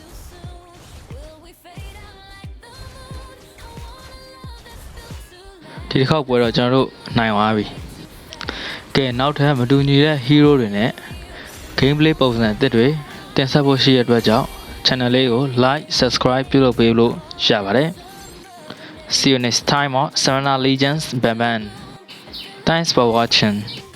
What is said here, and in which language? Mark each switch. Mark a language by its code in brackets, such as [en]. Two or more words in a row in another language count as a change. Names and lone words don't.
[my] ဒီတစ်ခေါက်ပွဲတော့ကျွန်တော်တို့နိုင်သွားပြီကဲနောက်ထပ်မတူညီတဲ့ hero တွေနဲ့ gameplay ပုံစံအသစ်တွေတင်ဆက်ဖို့ရှိတဲ့အတွက်ကြောင့် channel လေးကို [en] like subscribe [my] ပြုလုပ်ပေးလို့ရပါတယ် [en] See you next time on Serena Legends Ban. Thanks for watching.